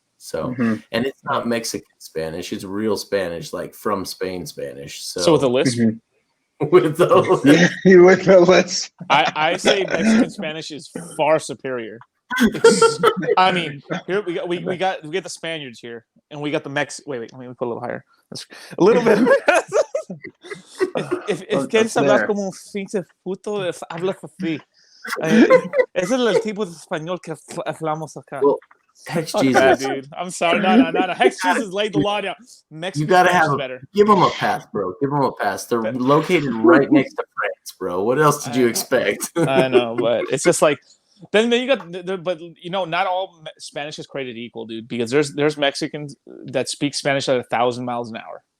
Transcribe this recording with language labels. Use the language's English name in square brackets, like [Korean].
[English] So, and it's not Mexican Spanish; it's real Spanish, like from Spain Spanish. So with a lisp. With the lisp. I say Mexican Spanish is far superior. I mean, here we got the Spaniards here, and we got the Wait, let me put a little higher. A little bit. if [Spanish] quieres hablar como un pinche puto, hablas así. Ese es el tipo de español que hablamos acá. [English] Well, Hex Fuck Jesus. that, dude. I'm sorry. No. Hex Jesus laid the law down. You gotta have better. give them a pass, bro. Give them a pass. They're located right next to France, bro. What else did you expect? I know, but it's just like then you got but not all Spanish is created equal, dude, because there's Mexicans that speak Spanish at 1,000 miles an hour.